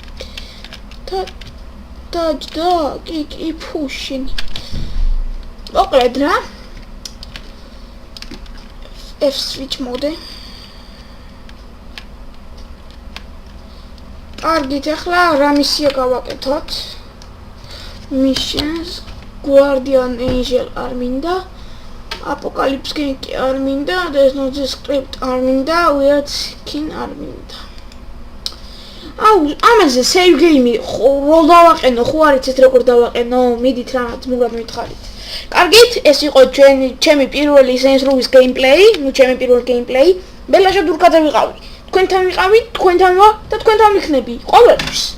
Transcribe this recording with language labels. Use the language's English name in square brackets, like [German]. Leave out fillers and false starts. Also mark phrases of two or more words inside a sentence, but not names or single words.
[Georgian] დაჯდა კი ფუშინი მოკლედ რა F [English] switch mode [Georgian] კარგით ახლა რა მისია გავაკეთოთ [English] missions guardian angel [Georgian] არ მინდა [English] apocalypse game [Georgian] კი არ მინდა [English] there's no script [Georgian] არ მინდა [English] weird skin [Georgian] არ მინდა აუ ამაზე [English] save game [Georgian] რო დავაყენო ხო არ იცით როგორ დავაყენო მიდით რა ძმურად მითხარით კარგით ეს იყო ჩემი პირველი Saints Row-ის gameplay ნუ ჩემი პირველი gameplay ბელაშა დურკაძე ვიყავი თქვენთან ვიყავი თქვენთან ვარ და თქვენთან ვიქნები ყოველთვის